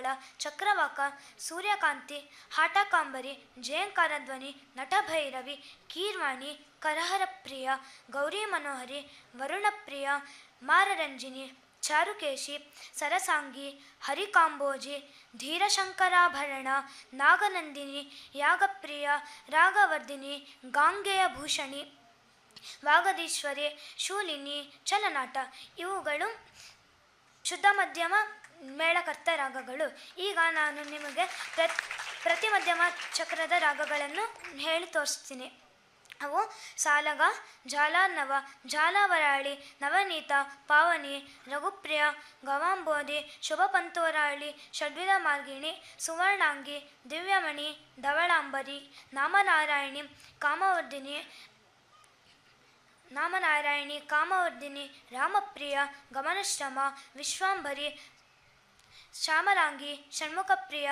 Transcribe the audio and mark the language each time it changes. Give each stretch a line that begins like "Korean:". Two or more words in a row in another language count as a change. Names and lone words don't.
Kannada: ಚಕ್ರವಾಕ, ಸೂರ್ಯಕಾಂತಿ, ಹಾಟಕಾಂಬರಿ, ಜಯಂಕಾರಧ್ವನಿ, ನಟಭೈರವಿ, ಕೀರ್ವಾಣಿ, ಕರಹರಪ್ರಿಯ, ಗೌರಿ ಮನೋಹರಿ, ವರುಣಪ್ರಿಯ, ಮಾರರಂಜಿನಿ, ಚಾರುಕೇಶಿ, ಸರಸಾಂಗಿ, ಹರಿಕಾಂಬೋಜಿ, ಧೀರಶಂಕರಾಭರಣ, ನಾಗನಂದಿನಿ, ಯಾಗಪ್ರಿಯ, ರಾಗವರ್ಧಿನಿ, ಗಾಂಗೆಯ ಭೂಷಣಿ, ವಾಗದೀಶ್ವರಿ, ಶೂಲಿನಿ, ಚಲನಾಟ. ಇವುಗಳು ಶುದ್ಧ ಮಧ್ಯಮ ಮೇಳಕರ್ತ ರಾಗಗಳು. ಈಗ ನಾನು ನಿಮಗೆ ಪ್ರತಿ ಮಧ್ಯಮ ಚಕ್ರದ ರಾಗಗಳನ್ನು ಹೇಳಿ ತೋರಿಸ್ತೀನಿ. ಅವು ಸಾಲಗ, ಜಾಲಾರ್ನವ, ಜಾಲಾವರಾಳಿ, ನವನೀತ, ಪಾವನಿ, ರಘುಪ್ರಿಯ, ಗವಾಂಬೋಧಿ, ಶುಭಪಂತೋರಾಳಿ, ಷಡ್ವಿಧ ಮಾರ್ಗಿಣಿ, ಸುವರ್ಣಾಂಗಿ, ದಿವ್ಯಮಣಿ, ಧವಳಾಂಬರಿ, ನಾಮನಾರಾಯಣಿ, ಕಾಮವರ್ಧಿನಿ, ರಾಮಪ್ರಿಯ, ಗಮನಶ್ರಮ, ವಿಶ್ವಾಂಭರಿ, ಶ್ಯಾಮಲಾಂಗಿ, ಷಣ್ಮುಖಪ್ರಿಯ,